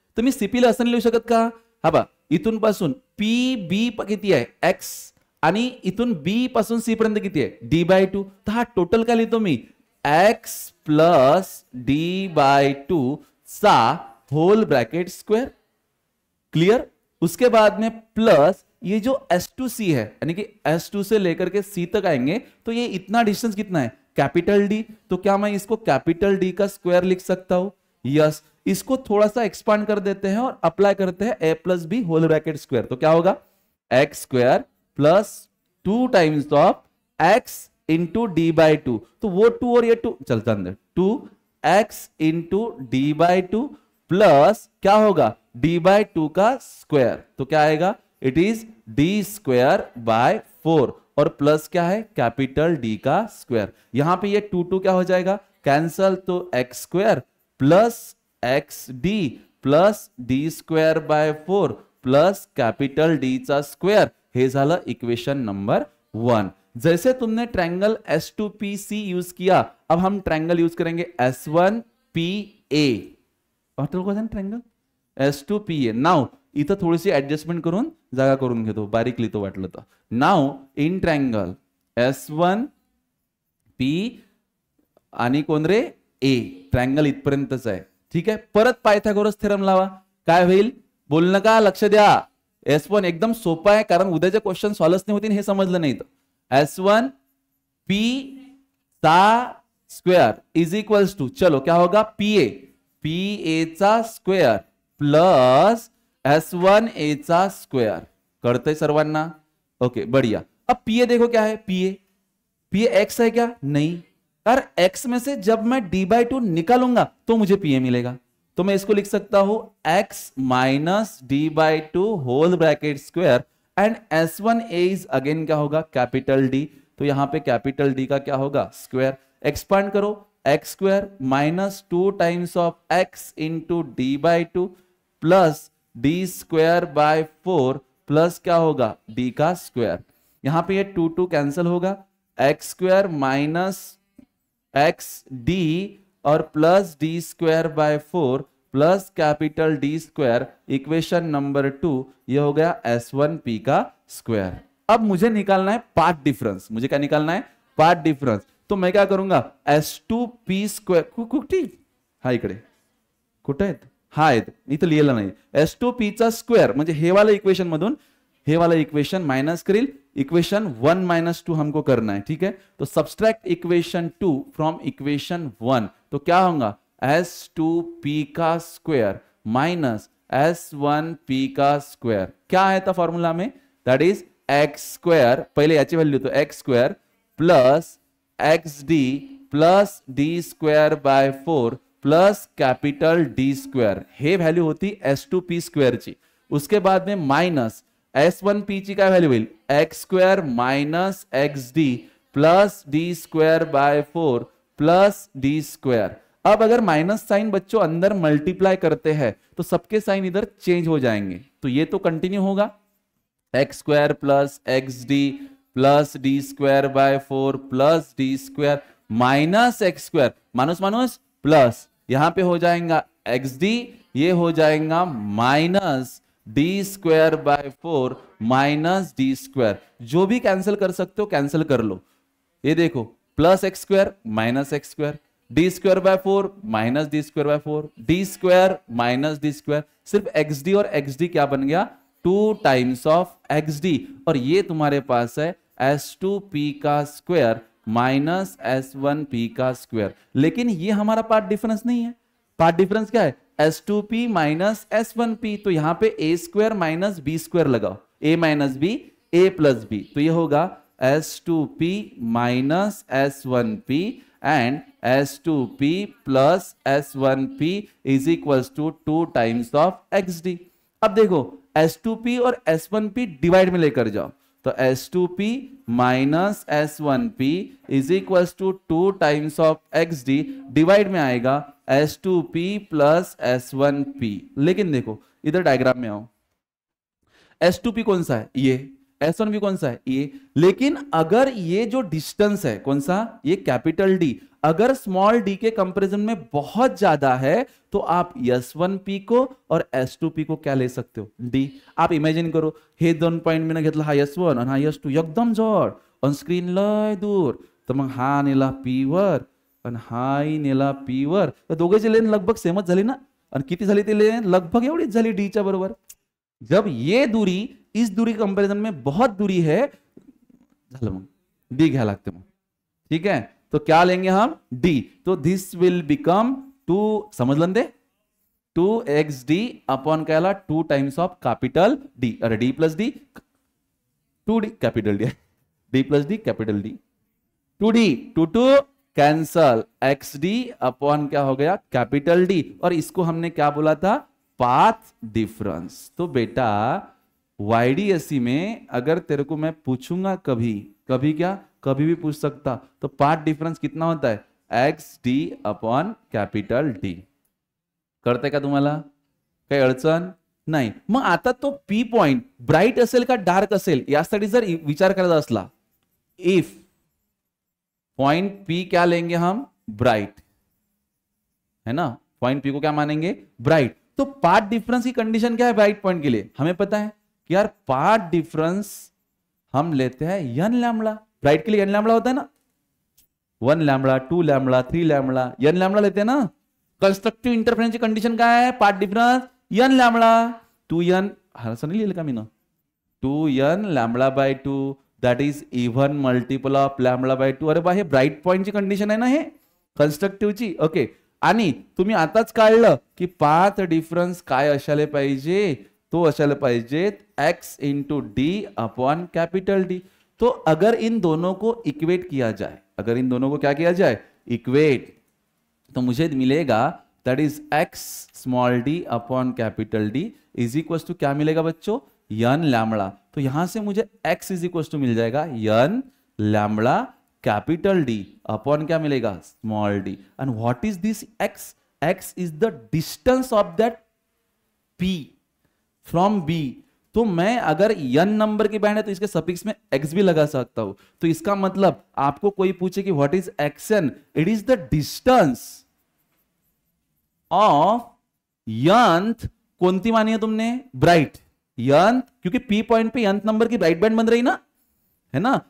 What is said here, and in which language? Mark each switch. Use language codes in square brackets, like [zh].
[mr] तर मी CP ला असं लिहू शकत का, हा बा इथून पासून PB किती आहे X आणि इथून B पासून C पर्यंत किती आहे D/2. तर हा टोटल काय लिहितो मी X प्लस D/2 चा होल ब्रैकेट स्क्वायर. [en] Clear. [hi] उसके बाद में प्लस ये जो S2C है, यानी कि S2 से लेकर के C तक आएंगे तो ये इतना डिस्टेंस कितना है, कैपिटल D. तो क्या मैं इसको कैपिटल D का स्क्वायर लिख सकता हूं, यस. इसको थोड़ा सा एक्सपांड कर देते हैं और अप्लाई करते हैं A plus B whole bracket square. तो क्या होगा x square plus 2 times of x into D/2. तो वो 2 और ये 2 चलता अंदर, 2x इंटू D/2 प्लस क्या होगा D/2 का स्क्वायर. तो क्या आएगा, इट इज D²/4 और प्लस क्या है कैपिटल D का स्क्वायर. यहां पे ये 2 क्या हो जाएगा कैंसल, तो x² plus XD plus D²/4 plus capital D चा स्क्वायर. [mr] हे झालं इक्वेशन नंबर 1. [hi] जैसे तुमने ट्रायंगल S2PC यूज किया, अब हम ट्रायंगल यूज करेंगे S1PA. [mr] Triangle S2PA. नाउ इथं थोडीशी ऍडजस्टमेंट करून जागा करून घेतो, बारीक लिहितो वाटलं तर. नाउ इन ट्रायंगल S1P आणि कोण रे A. ट्रायंगल इथपर्यंतच आहे, ठीक आहे. परत पायथागोरस थेरम लावा. काय होईल बोल नका, लक्ष द्या. S1 एकदम सोपा आहे, कारण उद्याचे क्वेश्चन सॉल्व्ह नाही होतील हे समजलं नाही तर. [hi] S1P चा स्क्वायर इज इक्वल्स टू, चलो क्या होगा PA चा स्क्वायर प्लस S1A चा स्क्वायर. [mr] कळतंय सर्वांना, [hi] ओके बढ़िया. अब PA देखो क्या है, PA X है क्या, नहीं. यार X में से जब मैं D/2 निकालूंगा तो मुझे PA मिलेगा. तो मैं इसको लिख सकता हूं X minus D/2 whole bracket square and S1A is again क्या होगा कैपिटल D. तो यहां पे कैपिटल D का क्या होगा स्क्वायर. एक्सपांड करो, x² minus 2 times of x into D/2 plus D²/4 plus क्या होगा D का स्क्वायर. यहां पे ये 2 कैंसिल होगा, x² माइनस XD और plus D²/4 plus capital D². Equation number 2 ये हो गया S1P का स्क्वायर. अब मुझे निकालना है पाथ डिफरेंस. मुझे क्या निकालना है, पाथ डिफरेंस. तो मैं क्या करूंगा [mr] S2P स्क्वेअर कुठे, हा इकडे कुठे आहेत, हा आहेत इथं लिहिलं नाही. S2P चा स्क्वेअर म्हणजे हे वाला इक्वेशन मधून हे वाला इक्वेशन माइनस करील. [hi] इक्वेशन 1 माइनस 2 हमको करना है, ठीक है. तो [en] Subtract equation 2 from equation 1. [hi] तो क्या होगा S2P का स्क्वायर माइनस S1P का स्क्वायर. क्या है था फॉर्मूला में, दैट इज x², पहले [mr] याची व्हॅल्यू [hi] तो x² plus XD plus D²/4 plus capital D². [mr] हे व्हॅल्यू होती S2P स्क्वेअर ची. [hi] उसके बाद में [mr] माइनस S1P ची काय व्हॅल्यू होईल x² minus XD [en] Plus D square by 4 plus D square. [hi] अब अगर माइनस साइन बच्चों अंदर मल्टीप्लाई करते हैं तो सबके साइन इधर चेंज हो जाएंगे, तो ये तो कंटिन्यू होगा, x square plus x D plus D square by 4 plus D square minus x square, minus minus plus, यहां पे हो जाएगा एक्स डी, ये हो जाएगा minus D square by 4 minus D square. जो भी कैंसिल कर सकते हो कैंसिल कर लो। ये देखो plus x square minus x square, D square by 4 minus D square by 4, D square minus D square, सिर्फ एक्स डी और एक्स डी क्या बन गया, 2 टाइम्स ऑफ एक्स डी, और ये तुम्हारे पास है s2p का स्क्वायर माइनस s1p का स्क्वायर। लेकिन ये हमारा पार्ट डिफरेंस नहीं है, पार्ट डिफरेंस क्या है, s2p माइनस s1p, तो यहां पे a square minus b square लगाओ, a minus b a plus b, तो ये होगा s2p minus s1p and s2p plus s1p is equals to 2 times of xd। अब देखो s2p और s1p डिवाइड में लेकर जाओ, तो s2p minus s1p is equals to 2 times of xd, divide में आएगा s2p प्लस s1p। लेकिन देखो इधर डायग्राम में आओ, s2p कौन सा है, ये, s1p कौन सा है, ये, लेकिन अगर ये जो डिस्टेंस है कौन सा, ये कैपिटल D, अगर स्मॉल d के कंपैरिजन में बहुत ज्यादा है तो आप s1p को और s2p को क्या ले सकते हो, d। [mr] आप इमेजिन करो हे 2 पॉइंट मी घेतला, हा s1 आणि हा s2 एकदम जवळ, ऑन स्क्रीन लय दूर, तर मग हा नेला p वर आणि हाही नेला p वर, तर दोघेची लेन लगभग सेमच झाली ना, आणि किती झाली ती लेन, लगभग एवढीच झाली d च्या बरोबर। [hi] जब ये दूरी इस दूरी के कंपैरिजन में बहुत दूरी है, [mr] झालं मग d घ्या लागते मग, [hi] ठीक है, तो क्या लेंगे हम d, तो दिस विल बिकम 2, समझ दे, 2xd अपॉन क्या ला 2 टाइम्स ऑफ कैपिटल D, अरे d plus d 2d capital D, d plus d capital D, 2d 2 cancel, xd upon क्या हो गया कैपिटल D, और इसको हमने क्या बोला था, पाथ डिफरेंस। तो बेटा YDSE में अगर तेरे को मैं पूछूंगा कभी कभी, क्या कभी भी पूछ सकता, तो पाथ डिफरेंस कितना होता है, xd अपॉन कैपिटल D। [mr] कळतंय का तुम्हाला, काही अडचण नाही। मग आता तो P पॉइंट ब्राइट असेल का डार्क असेल यासाठी जर विचार करायचा असला, [hi] इफ पॉइंट P क्या लेंगे हम, ब्राइट, है ना, पॉइंट P को क्या मानेंगे, ब्राइट, तो पाथ डिफरेंस की कंडीशन क्या है ब्राइट पॉइंट के लिए, हमें पता है कि यार पाथ डिफरेंस हम लेते हैं n लैम्बडा, ब्राइट के लिए n लैम्बडा होता है ना, 1 lambda 2 lambda 3 lambda n lambda लेते हैं ना। कंस्ट्रक्टिव इंटरफेरेंस की कंडीशन क्या है, path difference n lambda, 2n, [mr] असं नाही लिहिलं का मी ना, [hi] 2n lambda bye 2 that is even multiple of lambda bye 2। [mr] अरे बा हे ब्राइट पॉइंटची कंडिशन आहे ना, हे कंस्ट्रक्टिव्हची, ओके। आणि तुम्ही आताच काढलं की पाथ डिफरेंस काय असायला पाहिजे, तो असायला पाहिजे x into D upon capital D। [hi] तो अगर इन दोनों को इक्वेट किया जाए, अगर इन दोनों को क्या किया जाए, इक्वेट, तो मुझे मिलेगा that is x small d upon capital D is equal to क्या मिलेगा बच्चों, n लैम्बडा। तो यहां से मुझे x इज इक्वल टू मिल जाएगा n lambda capital D upon क्या मिलेगा, small d। [en] And what is this x, x is the distance of that p from b। [hi] तो मैं अगर n नंबर की बैंड है तो इसके सफिक्स में x भी लगा सकता हूं, तो इसका मतलब आपको कोई पूछे कि what is xn, it is the distance of nth, कोणती मानी है तुमने, ब्राइट nth, क्योंकि p पॉइंट पे nth नंबर की ब्राइट बैंड बन रही ना, है ना।